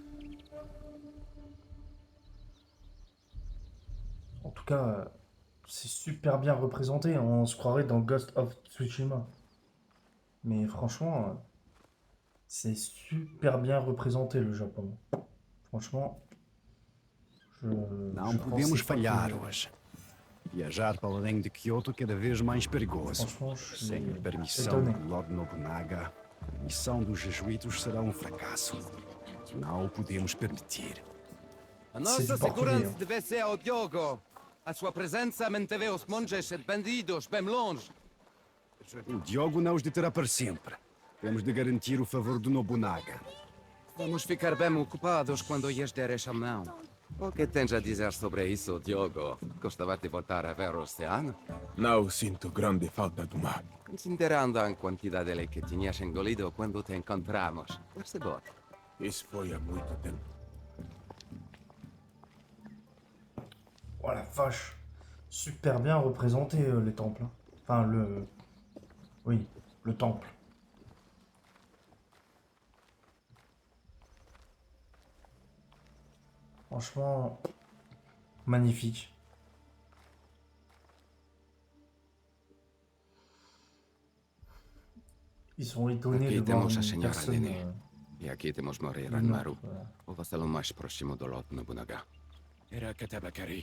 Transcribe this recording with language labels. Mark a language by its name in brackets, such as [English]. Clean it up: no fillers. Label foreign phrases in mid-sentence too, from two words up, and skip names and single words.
[French] En tout cas, c'est super bien représenté. On se croirait dans Ghost of Tsushima. Mais franchement, c'est super bien représenté le Japon. Franchement, [Portuguese] Não [French] je [Portuguese] podemos [French] pensais pas [Portuguese] falhar [French] que... [Portuguese] hoje. Viajar para além de Kyoto cada vez mais perigoso. [French] Franchement, je suis [Portuguese] Sem a permissão [French] étonné. [Portuguese] de Lord Nobunaga, a missão dos jesuítas será um fracasso. Não o podemos permitir. A [French] C'est [Portuguese] nossa [French] du portugais, [Portuguese] segurança deve ser ao Diogo. A sua presença manteve os monges e bandidos bem longe. O Diogo não os deterá para sempre. Temos de garantir o favor do Nobunaga. Vamos ficar bem ocupados quando lhes der esta mão. O que tens a dizer sobre isso, Diogo? Gostava de voltar a ver o oceano? Não sinto grande falta do mar. Considerando a quantidade de lei que tinhas engolido quando te encontramos. Percebeu? Isso foi há muito tempo. [French] Oh la vache. Super bien représenté les temples. Hein. Enfin, le... Oui, le temple. Franchement, magnifique. Ils sont étonnés [Portuguese] Aqui [French] de voir [Portuguese] temos a [French] une [Portuguese] senhora [French] personne... [Portuguese] Nene. E aqui temos Mori [French] une [Portuguese] Ranmaru, [French] autre, voilà. [Portuguese] o vassalo mais próximo do Lord Nobunaga. Era Katabakari.